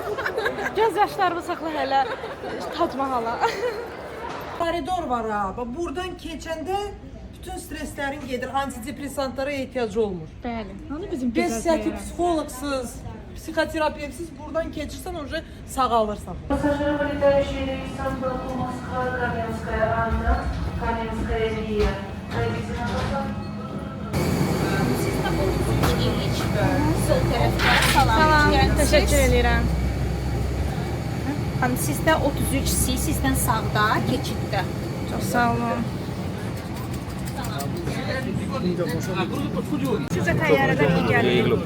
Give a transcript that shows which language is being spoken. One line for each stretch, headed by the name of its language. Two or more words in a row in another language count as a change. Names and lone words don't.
Azerbaijani: Göz yaşlarımı saxla hələ, Tac Mahala. Koridor var ha. Buradan keçəndə bütün streslərin gedir. Antidepressantlara ehtiyacı olmur. Bəli, hani bizim Bəs psixoloqsuz, psixoterapevtsiz buradan keçirsən, önce sağalırsan.
Russian: Пассажиры, вылетающие рейсом Москва, Каменская, Анна, Каменская, Лия. Пройдите на посадку.
Azerbaijani: Sol tərəfdə Salam, təşəkkür edirəm. Sizdə 33C, sizdən sağda, keçiddə. Çox sağ olun. Sizə təyyarədən iyi gəlir.